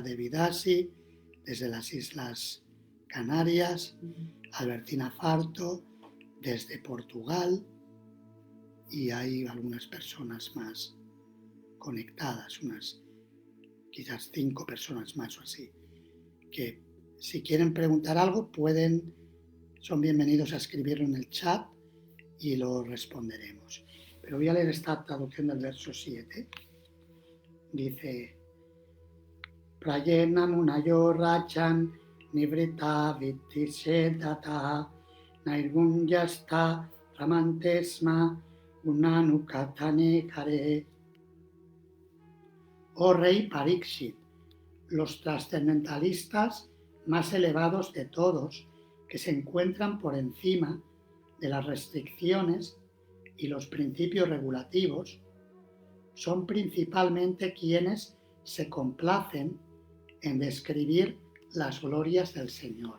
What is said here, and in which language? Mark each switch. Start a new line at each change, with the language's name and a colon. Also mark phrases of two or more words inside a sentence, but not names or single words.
Spanish: Devidasi desde las Islas Canarias, Albertina Farto desde Portugal, y hay algunas personas más conectadas, quizás 5 personas más o así, que si quieren preguntar algo son bienvenidos a escribirlo en el chat y lo responderemos. Pero voy a leer esta traducción del verso 7. Dice:
Sanskrit: Prayena munayo rachan nivrita vittisedata nairgunyasta ramantesma unanukatane kare.
Spanish: Oh rey Pariksit, los trascendentalistas más elevados de todos, que se encuentran por encima de las restricciones y los principios regulativos, son principalmente quienes se complacen en describir las glorias del Señor.